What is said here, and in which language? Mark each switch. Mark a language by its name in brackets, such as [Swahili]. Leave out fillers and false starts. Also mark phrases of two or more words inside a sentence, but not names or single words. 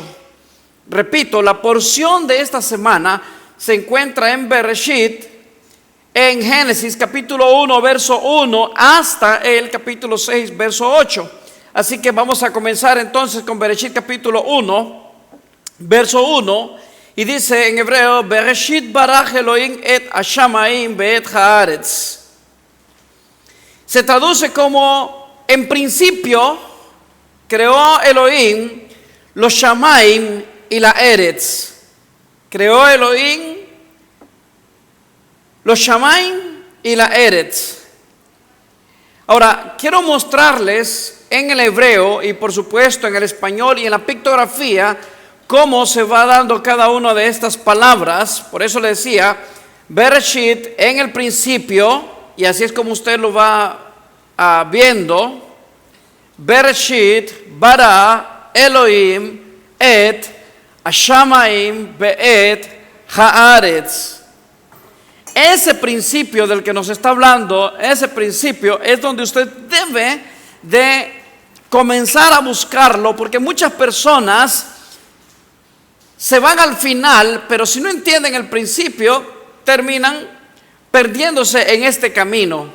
[Spanish] Repito, la porción de esta semana se encuentra en Bereshit, en Génesis capítulo 1, verso 1, hasta el capítulo 6, verso 8. Así que vamos a comenzar entonces con Bereshit capítulo 1, verso 1, y dice en hebreo: [Hebrew] בראשית ברא אלוהים את השמים ואת הארץ. [Spanish] Se traduce como en principio creó Elohim los shamayim y la eretz. Creó Elohim los shamayim y la eretz. Ahora, quiero mostrarles en el hebreo y por supuesto en el español y en la pictografía cómo se va dando cada una de estas palabras. Por eso le decía Bereshit, en el principio, y así es como usted lo va viendo. [Hebrew] בראשית ברא אלוהים את השמים ואת הארץ. [Spanish] Ese principio del que nos está hablando, ese principio es donde usted debe de comenzar a buscarlo, porque muchas personas se van al final, pero si no entienden el principio, terminan perdiéndose en este camino.